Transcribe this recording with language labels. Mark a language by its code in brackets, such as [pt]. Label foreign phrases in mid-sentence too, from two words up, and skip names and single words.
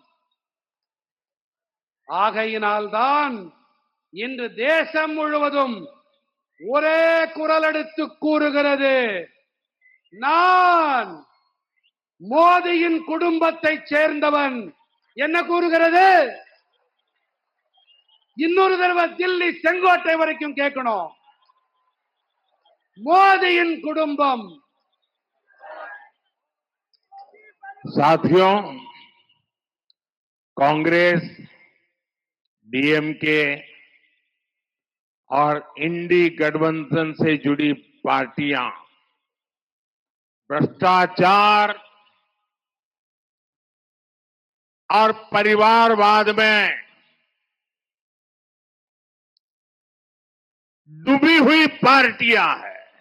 [ta] ஆகையினால்தான் இன்று தேசம் முழுவதும் ஒரே குரல் எடுத்து கூறுகிறது, நான் மோதியின் குடும்பத்தை சேர்ந்தவன். என்ன கூறுகிறது? இன்னொரு தடவை தில்லி செங்கோட்டை வரைக்கும் கேட்கணும். மோதியின் குடும்பம். [hi] साथियों, कांग्रेस, डीएमके और इंडी गठबंधन से जुड़ी पार्टियां भ्रष्टाचार और परिवारवाद में डूबी हुई पार्टियां हैं।